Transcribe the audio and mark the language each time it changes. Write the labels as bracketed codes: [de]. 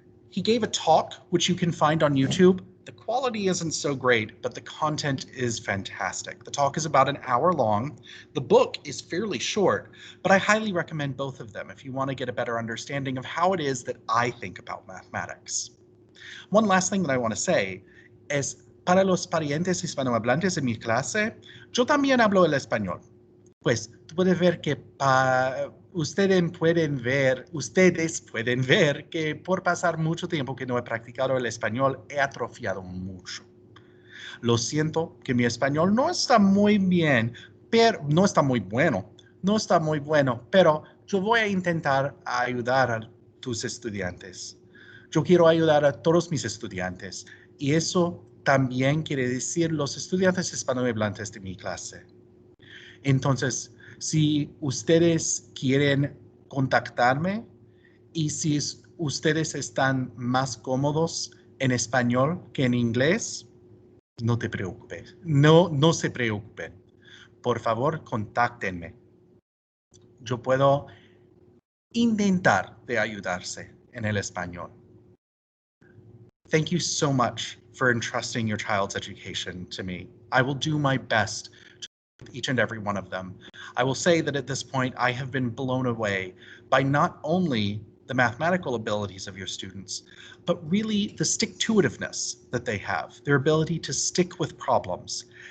[en] He gave a talk, which you can find on YouTube. The quality isn't so great, but the content is fantastic. The talk is about an hour long. The book is fairly short, but I highly recommend both of them if you want to get a better understanding of how it is that I think about mathematics. One last thing that I want to say is, [es] para los parientes hispanohablantes en mi clase, yo también hablo el español. Pues tú puedes ver que ustedes pueden ver que por pasar mucho tiempo que no he practicado el español, he atrofiado mucho. Lo siento que mi español no está muy bien, pero no está muy bueno, pero yo voy a intentar ayudar a tus estudiantes. Yo quiero ayudar a todos mis estudiantes, y eso también quiere decir los estudiantes hispanohablantes de mi clase. Entonces, si ustedes quieren contactarme y si ustedes están más cómodos en español que en inglés, no te preocupes. No se preocupen. Por favor, contáctenme. Yo puedo intentar de ayudarse en el español. [en] Thank you so much for entrusting your child's education to me. I will do my best to with each and every one of them. I will say that at this point, I have been blown away by not only the mathematical abilities of your students, but really the stick-to-itiveness that they have, their ability to stick with problems.